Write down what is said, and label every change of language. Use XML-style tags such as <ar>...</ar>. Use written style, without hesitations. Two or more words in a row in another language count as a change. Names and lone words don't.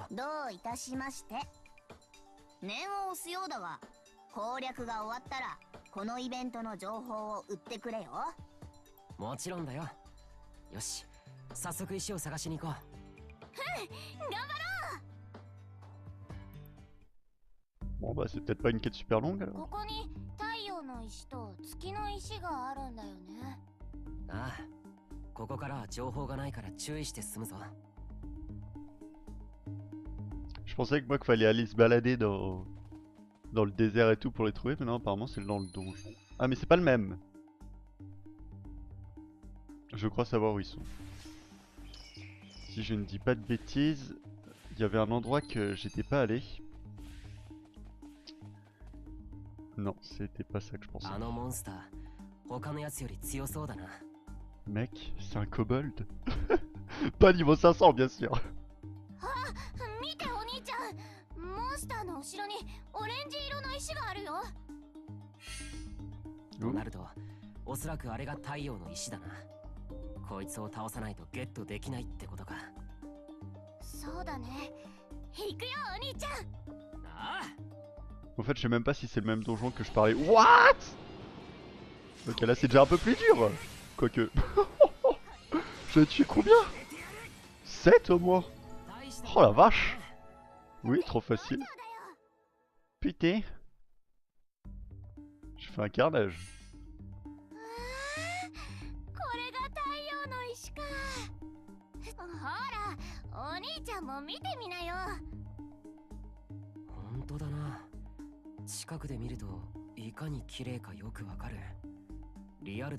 <ja>どういたしまして。念を押すようだが、攻略が終わったらこのイベントの情報を売ってくれよ。もちろんだよ。よし、早速石を探しに行こう。頑張ろう。</ja> <fr>Bon bah c'est peut-être pas une quête super longue</fr> <ja>こ</ja> <fr>alors.</fr> <ja>こに太陽の石と月の石があるんだよね。ああ、ここからは情報がないから注意して進むぞ。</ja> <fr>Je pensais que moi qu'il fallait aller se balader dans le désert et tout pour les trouver, mais non apparemment c'est dans le donjon. Ah mais c'est pas le même. Je crois savoir où ils sont. Si je ne dis pas de bêtises, il y avait un endroit que j'étais pas allé. Non, c'était pas ça que je pensais.</fr> <ja>あのモンスター、他のやつより強そうだな。</ja> <fr>Mec, c'est un kobold. Pas niveau 500 bien sûr.</fr> <ja>見てお兄ちゃん、モンスターの後ろにオレンジ色の石があるよ。となると、おそらくあれが太陽の石だな。こいつを倒さないとゲットできないってことか。そうだね。行くよお兄ちゃん。ああ、</ja> <fr>En fait, je sais même pas si c'est le même donjon que je parlais. What? Ok, là c'est déjà un peu plus dur. Quoique. J'ai tué combien? 7 au moins. Oh la vache. Oui, trop facile. Putain. J'ai fait un carnage.</fr> <ja>これが太陽の石か。ほら、お兄ちゃんも見てみなよ。本当だな。近くで見るといかに綺麗かよくわかる。リアル。</ja>